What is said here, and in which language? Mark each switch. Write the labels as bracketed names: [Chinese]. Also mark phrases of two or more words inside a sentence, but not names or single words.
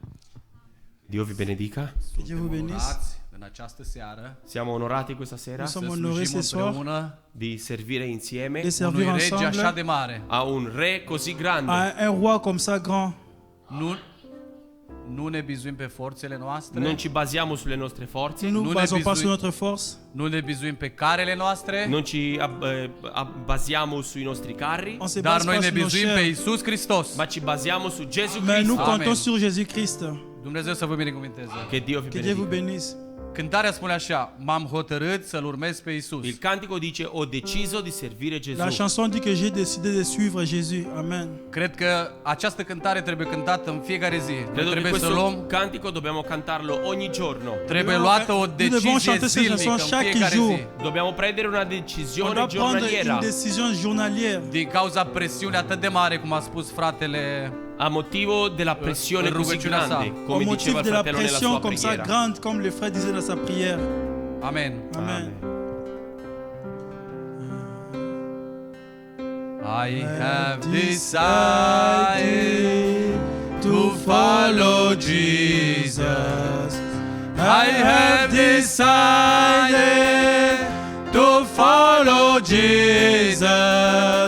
[Italian] Dio vi benedica. [French] Que Dieu vous bénisse. [Romanian] Onorați în această seară [Italian] Siamo onorati questa sera [French] Nous [Romanian] să [French] sommes honorés [Romanian] slujim [French] ce soir [Romanian] împreună [Italian] di servire insieme [French] de servir [Romanian] unui rege așa [French] ensemble [Romanian] de mare. [Italian] a un re così grande. [French] à un roi comme ça grand. [Romanian] Nu ne bizuim pe forțele noastre, [Italian] Non ci basiamo sulle nostre forze, [French] Nous ne nous Nous basons les pas bisous- sur notre force. [Romanian] nu ne bizuim pe carele noastre, [Italian] non ci basiamo sui nostri carri, [French] On se [Romanian] dar [French] base [Romanian] noi [French] pas [Romanian] ne [French] sur nos [Romanian] bizuim pe [French] chairs. [Romanian] Iisus Hristos. [Italian] ma ci basiamo su Gesù [French] Mais nous [Italian] Cristo. Amen. [French] comptons sur Jésus-Christ. [Romanian] Dumnezeu să vă binecuvânteze. [Italian] Che Dio vi [French] Que Dieu vous [Italian] benedica. [French] bénisse. [Romanian] Cântarea spune așa: m-am hotărât să-L urmez pe Iisus. [Italian] Il cantico dice ho deciso di servire [French] La [Italian] Gesù. [French] chanson dit que j'ai décidé de suivre Jésus. Amen. [Romanian] Cred că această cântare trebuie cântată în fiecare zi. Noi [Italian] Credo che [Romanian] trebuie să [Italian] questo [Romanian] luăm, [Italian] cantico dobbiamo cantarlo ogni giorno. [Romanian] trebuie [French] Nous [Romanian] luată o [French] devons chanter [Romanian] decizie [French] cette [Romanian] zilnică [French] chanson [Romanian] în [French] chaque [Romanian] fiecare [French] jour. [Romanian] zi. [Italian] Dobbiamo prendere una [French] On [Italian] decisione [French] doit prendre [Italian] giornaliera [French] une décision journalière. [Romanian] Din cauza presiunii atât de mare, cum a spus fratele, [Italian] a motivo della pressione così [Romanian] rugăciunea sa. [Italian] grande, [French] Au [Italian] come [French] motif [Italian] diceva il [French] de la [Italian] fratello nella [French] pression [Italian] sua [French] comme ça [Italian] preghiera. [French] grande, comme le frère disait dans sa prière. amen. Amen. [English] I have decided to follow Jesus. I have decided to follow Jesus.